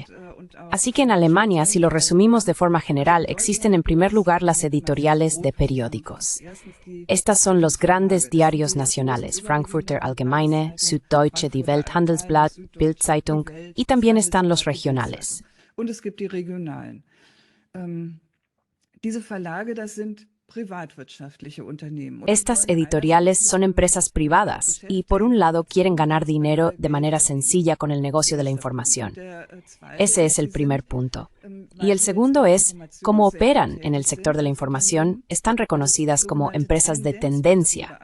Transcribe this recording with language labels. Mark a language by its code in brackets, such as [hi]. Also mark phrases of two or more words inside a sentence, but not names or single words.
[es] Así que en Alemania, si lo resumimos de forma general, existen en primer lugar las editoriales de periódicos. Estas son los grandes diarios nacionales, Frankfurter Allgemeine, Süddeutsche, Die Welt, Handelsblatt, Bild-Zeitung, y también están los regionales. [de] Und es gibt die regionalen. Diese Verlage, das sind privatwirtschaftliche Unternehmen. [es] Estas editoriales son empresas privadas y, por un lado, quieren ganar dinero de manera sencilla con el negocio de la información. Ese es el primer punto. Y el segundo es, cómo operan en el sector de la información, están reconocidas como empresas de tendencia.